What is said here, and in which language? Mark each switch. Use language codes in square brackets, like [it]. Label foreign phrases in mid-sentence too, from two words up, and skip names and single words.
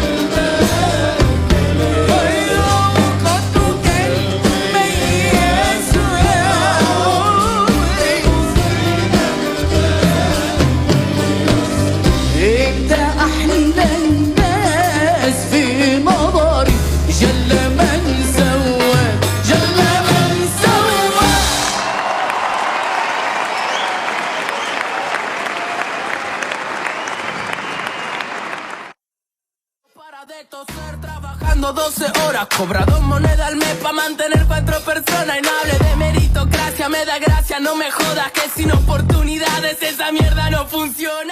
[ar] الميز يا عمري انت احلى الناس في نظري جل من سواك جل من سواك [es] Para de toser trabajando 12 horas, cobra 2 monedas al mes para mantener 4 personas. Y no hable de meritocracia, me da gracia, no me jodas que sin oportunidades esa mierda no funciona.